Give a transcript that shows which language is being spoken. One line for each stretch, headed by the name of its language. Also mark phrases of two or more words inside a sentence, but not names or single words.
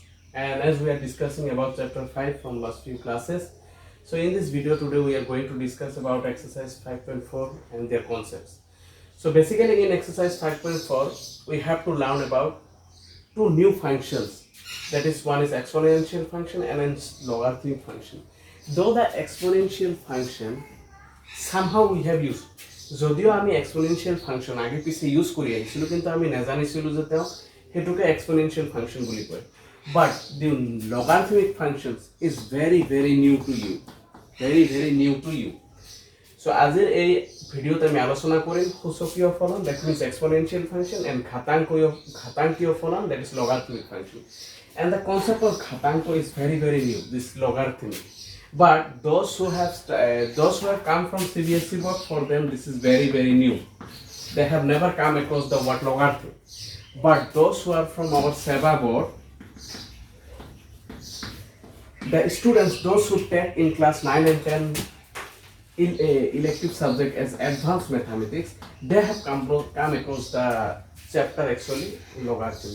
English: And as we are discussing about chapter 5 from last few classes, so in this video today we are going to discuss about exercise 5.4 and their concepts. So basically in exercise 5.4 we have to learn about two new functions, that is one is exponential function and then logarithmic function. Though the exponential function somehow we have used,
Assamese: যদিও আমি
English: exponential function
Assamese: আগে পিছে ইউজ কৰি আহিছিলোঁ কিন্তু আমি নাজানিছিলোঁ যে তেওঁ সেইটোকে
English: exponential function
Assamese: বুলি কয়।
English: But the logarithmic functions is very new to you.
Assamese: সো আজিৰ এই ভিডিঅ'ত আমি আলোচনা কৰিম সূচকীয় ফলন,
English: that means exponential function, and
Assamese: ঘাতাংকীয় ফলন,
English: that is logarithmic function. and the concept of ঘাতাংক is very new, this logarithmic. But those who have come from CBSE board, for them this is very new. They have never come across the word logarithm. But those who are from our SEBA board, the students, those who take in class 9 and 10 in a elective subject as advanced mathematics, they have come across the chapter actually logarithm.